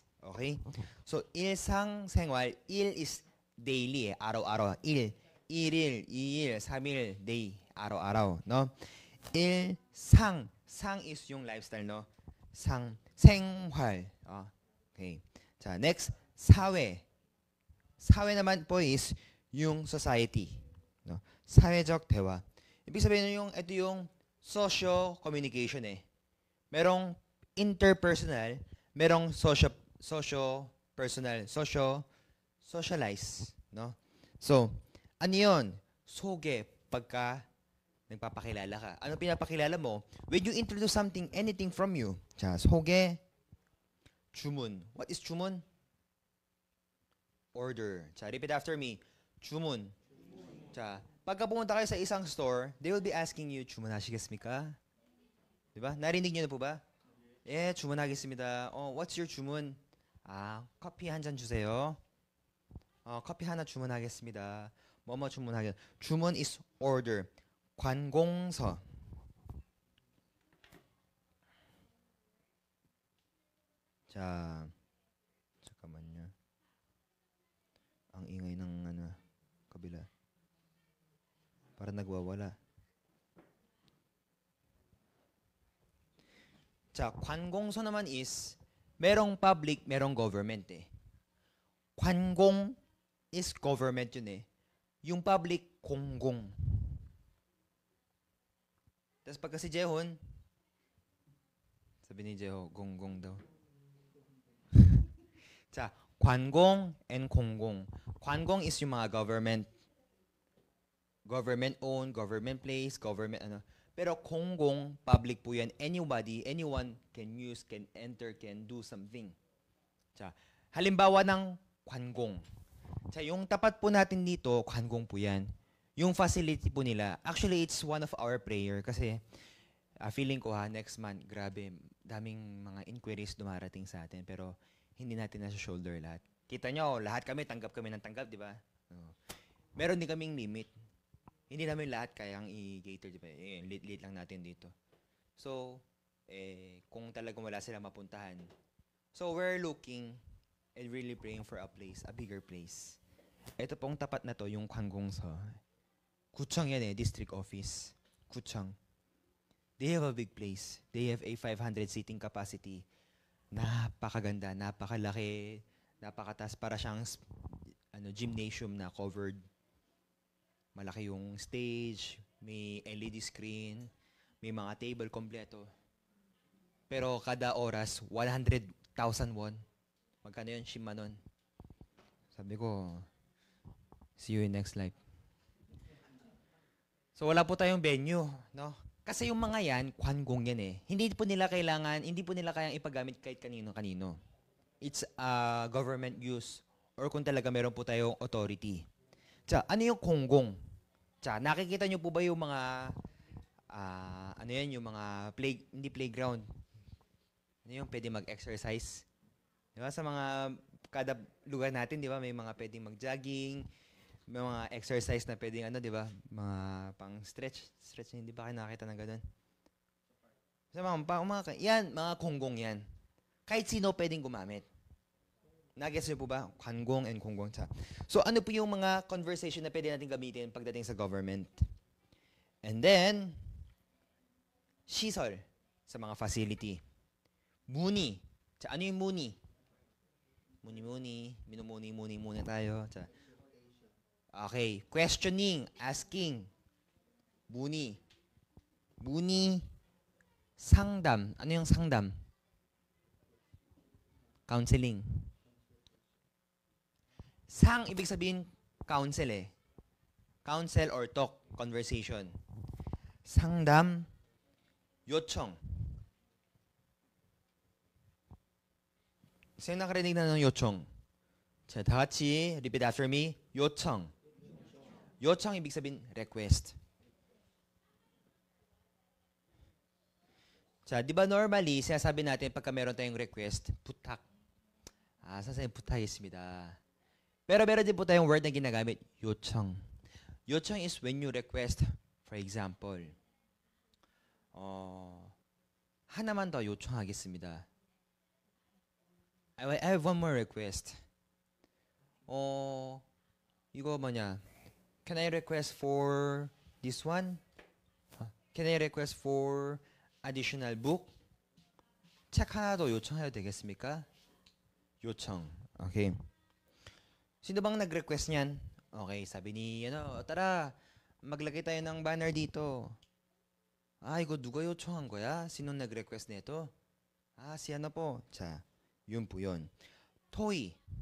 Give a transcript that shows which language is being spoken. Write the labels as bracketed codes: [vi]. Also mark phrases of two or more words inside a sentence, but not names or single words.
[en] Okay? So, 일상생활, il is daily, [tl] araw-araw. [ko] 일일, 이일, 삼일, [tl] day, araw-araw. No? 일상, sang is yung lifestyle, no? [en] 생활. Okay. Next, 사회. [tl] 사회 naman po is yung society. [en] No? [ko] 사회적 대화. [tl] Ibig sabihin ito yung socio-communication eh. Merong interpersonal, merong socio-personal, socialize. No? So, ano yun? 소개, Nagpapakilala ka. Ano pinapakilala mo? [en] When you introduce something, anything from you. [ko] 자, 소개, 주문. [en] What is 주문? Order. 자, repeat after me. [ko] 주문. 자, [tl] pagka pumunta kayo sa isang store, [en] they will be asking you, [ko] 주문하시겠습니까? [tl] Diba? Narinig niyo na po ba? [ko] 예, 주문하겠습니다. [en] What's your [ko] 주문? 커피 한 잔 주세요. 커피 하나 주문하겠습니다. 뭐뭐 주문 [en] is order. [ko] 관공서. 자, 잠깐만요. [tl] Ang ingay ng kabila. Para nagwawala. 자, 관공서 naman is merong public, merong government eh. 관공 is government yun eh. Yung public, 공공. Tapos pagka si Jehon, sabi ni Jeho, 공공 daw. [ko] 자, 관공 and 공공. [tl] 관공 is yung mga government. [en] Government owned, government place, government ano. [tl] Pero 공공, public po yan. [en] Anybody, anyone can use, can enter, can do something. [ko] 자, [tl] halimbawa ng 관공. [ko] 자, [tl] yung tapat po natin dito, 관공 po yan. Yung facility po nila, [en] actually it's one of our prayer [tl] kasi feeling ko next month, grabe, daming mga inquiries dumarating sa atin pero hindi natin nasa shoulder lahat. Kita nyo, lahat tanggap kami ng tanggap, di ba? Meron din kaming limit. Hindi namin lahat kayang i-cater, di ba? Lit lang natin dito. So, kung talagang wala silang mapuntahan. So, we're looking and really praying for a place, a bigger place. Ito pong tapat na to, yung 관공서. 구청 yan district office. [ko] 구청. [en] They have a big place. They have a 500 seating capacity. [tl] Napakaganda, napakalaki, napakataas. Para siyang gymnasium na covered. Malaki yung stage, may LED screen, may mga table kompleto. Pero kada oras, 100,000 won. Magkano yun? Shima nun. Sabi ko, [en] see you in next life. [tl] So wala po tayong venue, no? Kasi yung mga yan, 관공 yan eh. Hindi po nila kayang ipagamit kahit kanino-kanino. [en] It's government use or [tl] kung talaga meron po tayong authority. 자, ano yung 공공? [ko] 자, [tl] nakikita nyo po ba yung mga, yung mga hindi playground? Ano yung pwede mag-exercise? Di ba? Sa kada lugar natin, di ba, may mga pwedeng mag-jogging, may mga exercise na pwedeng di ba, mga pang-stretch. Stretch, hindi ba kayo nakakita ng ganun? Sa yan, mga konggong yan. Kahit sino pwedeng gumamit. Nag-gets niyo po ba? [ko] 관공 and 공공. [tl] So ano po yung mga conversation na pwede natin gamitin pagdating sa government? [en] And then, [tl] 시설 sa mga facility. 문의. Ano yung 문의? Minumuni muna tayo. [en] Okay. Questioning, asking. [ko] 문의. 상담. [tl] Ano yung 상담? Counseling. ibig sabihin, [en] counsel eh. Counsel or talk, conversation. [ko] 상담, 요청. [tl] Sino nakarinig na ng 요청? [ko] 자, 다 같이 [en] repeat after me. [ko] 요청. [tl] 요청 ibig sabihin, request. 자, di ba normally, sinasabi natin pagka meron tayong request, [ko] 부탁. 사사님 부탁했습니다. [tl] Pero meron din po tayong word na ginagamit, [ko] 요청. [en] 요청 is when you request, for example, [ko] 하나만 더 요청하겠습니다. [en] I have one more request. 이거 뭐냐? Can I request for this one? Can I request for additional book? [ko] 책 하나 더 요청해도 되겠습니까? 요청. [en] Okay. [tl] Sino bang nag-request niyan? Okay, sabi ni, tara, maglagay tayo ng banner dito. [ko] 이거 누가 요청한 거야? [tl] Sino nag-request nito? Si ano po. 자, yun po yun. [ko] 토이.